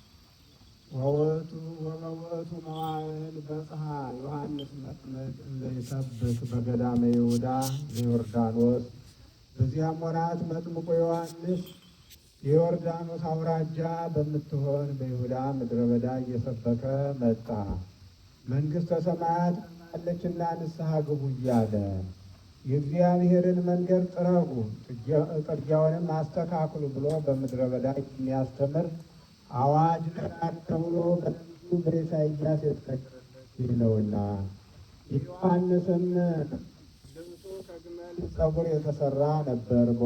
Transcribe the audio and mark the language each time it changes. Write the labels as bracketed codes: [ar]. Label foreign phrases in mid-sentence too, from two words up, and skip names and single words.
[gez] ወበውእቱ መዋዕል በጽሐ ዮሐንስ መጥምቅ ዘይሰብክ በገዳመ ይሁዳ ዘዮርዳኖስ። [am] በዚያም ወራት መጥምቁ ዮሐንስ የዮርዳኖስ አውራጃ በምትሆን በይሁዳ ምድረ በዳ እየሰበከ መጣ። መንግሥተ ሰማያት አለችና ንስሐ ግቡ እያለ የእግዚአብሔርን መንገድ ጥረጉ፣ ጥርጊያውንም አስተካክሉ ብሎ በምድረ በዳ የሚያስተምር አዋጅ ተናገረ ተብሎ በነቢዩ በኢሳይያስ የተነገረለት ነውና። የዮሐንስም ልብሱ ከግመል ፀጉር የተሰራ ነበር።